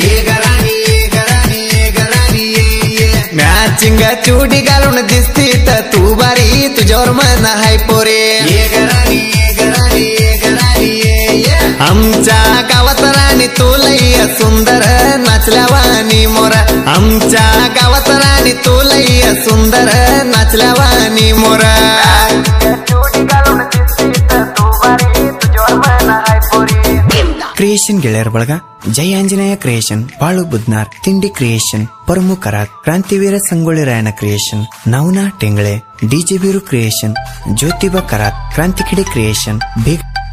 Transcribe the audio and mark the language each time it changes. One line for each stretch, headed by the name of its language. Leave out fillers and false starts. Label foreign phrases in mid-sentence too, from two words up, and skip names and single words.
Marathi: मॅचिंग चुडी घालून दिसती तर तू बारी तुझ्यावर मन हाय पोरी आमच्या गावात राणी तू लय सुंदर नाचल्यावानी मोर आमच्या गावात राणी तू लय सुंदर नाचल्यावानी मोर
Kannada: ಕ್ರಿಯೇಷನ್ ಗೆಳೆಯರ ಬಳಗ ಜೈ ಆಂಜನೇಯ ಕ್ರಿಯೇಷನ್ ಬಾಳು ಬುದ್ನಾರ್ ತಿಂಡಿ ಕ್ರಿಯೇಷನ್ ಪ್ರಮುಖರಾತ್ ಕ್ರಾಂತಿವೀರ ಸಂಗೊಳ್ಳಿ ರಾಯಣ್ಣ ಕ್ರಿಯೇಷನ್ ನವನಾ ಟೆಂಗಳೆ ಡಿಜೆ ಬೀರು ಕ್ರಿಯೇಷನ್ ಜ್ಯೋತಿಬಾ ಕರಾತ್ ಕ್ರಾಂತಿಕಿಡಿ ಕ್ರಿಯೇಷನ್